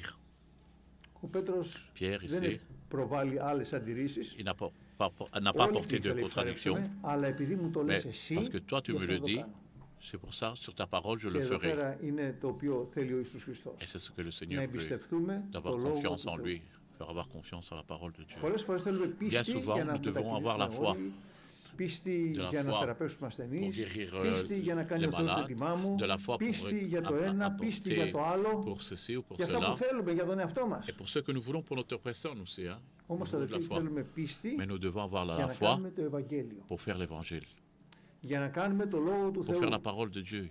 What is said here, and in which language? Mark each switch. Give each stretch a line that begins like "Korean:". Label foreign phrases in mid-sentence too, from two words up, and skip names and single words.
French: Pierre, ici, il n'a pas apporté de contradiction, mais parce que toi tu me le dis, c'est pour ça, sur ta parole, je le ferai. Et c'est ce que le Seigneur veut, d'avoir confiance en lui, faire avoir confiance à la parole de Dieu. Bien souvent, nous devons avoir la foi.
Greek: Πίστη για να θεραπεύσουμε ασθενείς, πίστη για να κάνει ο Θεός το έτοιμά μου, πίστη για το ένα, πίστη για το άλλο, για αυτό που θέλουμε για τον εαυτό μας. Όμως αδελφοί θέλουμε πίστη για να κάνουμε το Ευαγγέλιο, για να κάνουμε το Λόγο του Θεού.